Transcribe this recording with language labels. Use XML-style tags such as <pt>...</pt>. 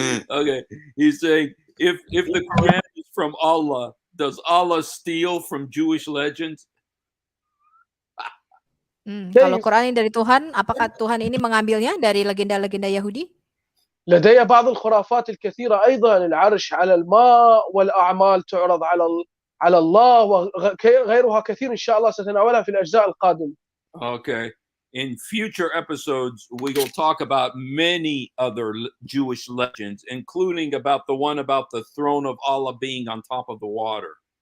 <en>Okay, he's saying if the Quran is from Allah, does Allah steal from Jewish legends?</en> <id>Kalau Quran ini dari Tuhan, apakah Tuhan ini mengambilnya dari legenda-legenda Yahudi?</id> <ar>لدي بعض الخرافات الكثيرة أيضا، العرش على الماء والأعمال تعرض على الله وغيرها كثير إن شاء الله ستناولها في الأجزاء القادمة.</ar> <en>Okay. In future episodes, we will talk about many other Jewish legends, including about the one about the throne of Allah being on top of the water.</en>